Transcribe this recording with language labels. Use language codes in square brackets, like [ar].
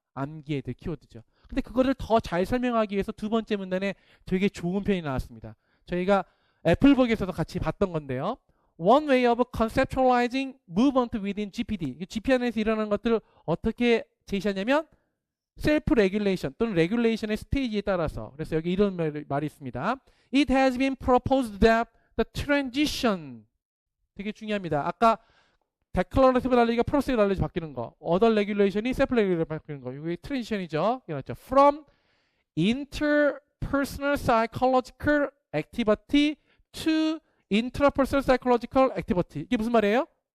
[ko] 암기해야 될 키워드죠. 근데 그거를 더 잘 설명하기 위해서 두 번째 문단에 되게 좋은 표현이 나왔습니다. 저희가 애플북에서도 같이 봤던 건데요. [en] One way of conceptualizing movement within GPD. [ko] GPD 안에서 일어나는 것들을 어떻게 제시하냐면 셀프 레귤레이션 또는 레귤레이션의 스테이지에 따라서. 그래서 여기 이런 말이 있습니다. [en] It has been proposed that the transition, [ko] 되게 중요합니다. 아까 declarative knowledge가 process knowledge 바뀌는 거, other regulation이 self regulation 바뀌는 거, 이게 트랜지션이죠. [en] 이렇죠. From interpersonal psychological activity to intrapersonal psychological activity. [ko] 이게 무슨 말이에요?